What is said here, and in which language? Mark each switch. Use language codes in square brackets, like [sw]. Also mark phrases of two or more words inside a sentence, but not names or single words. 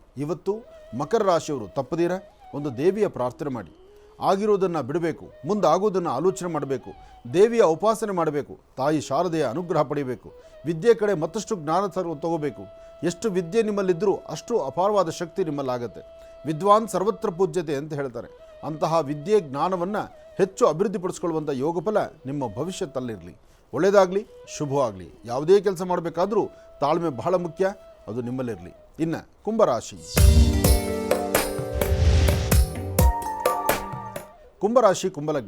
[kn] ಇವತ್ತು ಮಕರ ರಾಶಿಯವರು ತಪ್ಪದಿರ ಒಂದು ದೇವಿಯ ಪ್ರಾರ್ಥನೆ ಮಾಡಿ, ಆಗಿರೋದನ್ನು ಬಿಡಬೇಕು, ಮುಂದಾಗೋದನ್ನು ಆಲೋಚನೆ ಮಾಡಬೇಕು, ದೇವಿಯ ಉಪಾಸನೆ ಮಾಡಬೇಕು, ತಾಯಿ ಶಾರದೆಯ ಅನುಗ್ರಹ ಪಡೆಯಬೇಕು, ವಿದ್ಯೆ ಕಡೆ ಮತ್ತಷ್ಟು ಜ್ಞಾನ ತಗೋಬೇಕು. ಎಷ್ಟು ವಿದ್ಯೆ ನಿಮ್ಮಲ್ಲಿದ್ದರೂ ಅಷ್ಟು ಅಪಾರವಾದ ಶಕ್ತಿ ನಿಮ್ಮಲ್ಲಾಗತ್ತೆ. [sa] ವಿದ್ವಾನ್ ಸರ್ವತ್ರ ಪೂಜ್ಯತೆ [kn] ಅಂತ ಹೇಳ್ತಾರೆ. ಅಂತಹ ವಿದ್ಯೆ ಜ್ಞಾನವನ್ನು ಹೆಚ್ಚು ಅಭಿವೃದ್ಧಿಪಡಿಸ್ಕೊಳ್ಳುವಂಥ ಯೋಗಫಲ ನಿಮ್ಮ ಭವಿಷ್ಯದಲ್ಲಿರಲಿ. ಒಳ್ಳೆಯದಾಗಲಿ, ಶುಭವಾಗಲಿ. ಯಾವುದೇ ಕೆಲಸ ಮಾಡಬೇಕಾದ್ರೂ ತಾಳ್ಮೆ ಬಹಳ ಮುಖ್ಯ, ಅದು ನಿಮ್ಮಲ್ಲಿರಲಿ. ಇನ್ನು ಕುಂಭರಾಶಿ. ಕುಂಭರಾಶಿ ಕುಂಭಲಗ್ನ.